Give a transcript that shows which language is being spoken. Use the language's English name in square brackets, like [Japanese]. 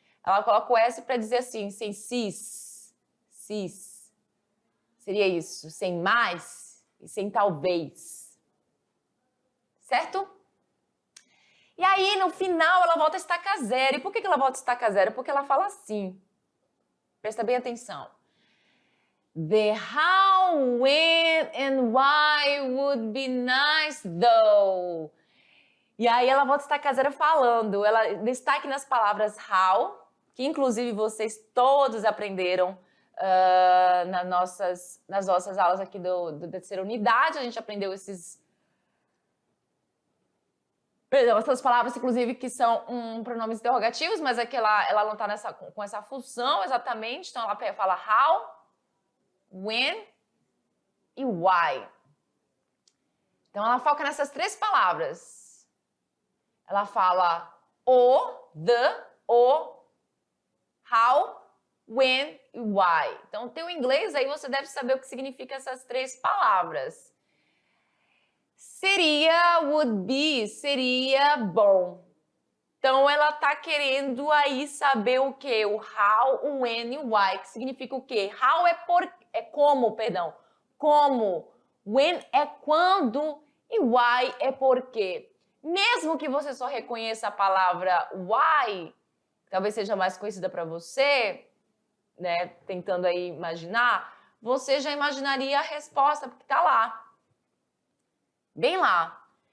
[Portuguese] Ela coloca o S para dizer assim, sem sis, seria isso, sem mais e sem talvez. Certo? E aí, no final, ela volta a estaca zero. E por que ela volta a estaca zero? Porque ela fala assim, presta bem atenção. [English] The how, when and why would be nice though. [Portuguese] E aí ela volta a estaca zero falando, ela destaque nas palavras how, que inclusive vocês todos aprenderam nas nossas aulas aqui da terceira unidade, a gente aprendeu essas palavras, inclusive, que são pronomes interrogativos, mas aqui ela não está com essa função exatamente, então ela fala how, when e why. Então ela foca nessas três palavras. Ela fala the, how, when e why. Então tem o inglês aí, você deve saber o que significa essas três palavras. Seria, [English] would be, [Portuguese] seria bom. Então ela tá querendo aí saber o quê? O how, o when e o why, que significa o quê? How é como, perdão. Como. When é quando e why é por quê. Mesmo que você só reconheça a palavra why, talvez seja mais conhecida para você, né, tentando aí imaginar, você já imaginaria a resposta porque tá lá. Bem lá.